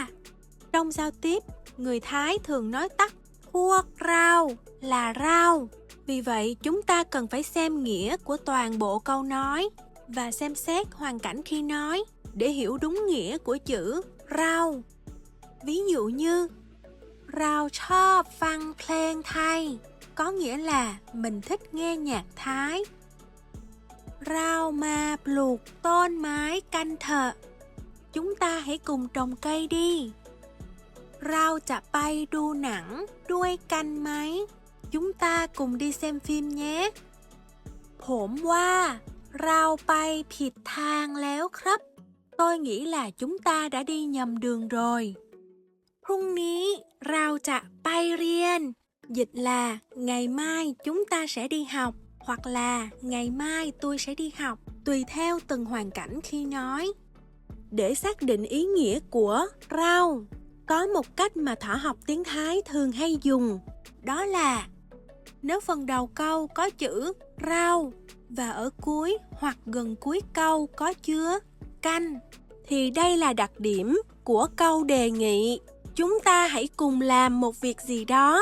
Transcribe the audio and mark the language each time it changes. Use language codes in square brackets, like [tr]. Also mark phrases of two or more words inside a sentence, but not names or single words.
[vi] Trong giao tiếp, người Thái thường nói tắt พวกเรา là rau. Vì vậy, chúng ta cần phải xem nghĩa của toàn bộ câu nói và xem xét hoàn cảnh khi nói để hiểu đúng nghĩa của chữ rau. Ví dụ như [th] เราชอบฟังเพลงไทย, [vi] có nghĩa là mình thích nghe nhạc Thái. [th] เรามาปลูกต้นไม้กันเถอะ. [vi] Chúng ta hãy cùng trồng cây đi. [th] เราจะไปดูหนังด้วยกันไหม? [vi] Chúng ta cùng đi xem phim nhé. [th] ผมว่าเราไปผิดทางแล้วครับ. [vi] Tôi nghĩ là chúng ta đã đi nhầm đường rồi. [th] พรุ่งนี้เราจะไปเรียน. [vi] Dịch là ngày mai chúng ta sẽ đi học hoặc là ngày mai tôi sẽ đi học, tùy theo từng hoàn cảnh khi nói. Để xác định ý nghĩa của rau, có một cách mà thỏ học tiếng Thái thường hay dùng, đó là nếu phần đầu câu có chữ rau và ở cuối hoặc gần cuối câu có chứa canh, thì đây là đặc điểm của câu đề nghị chúng ta hãy cùng làm một việc gì đó.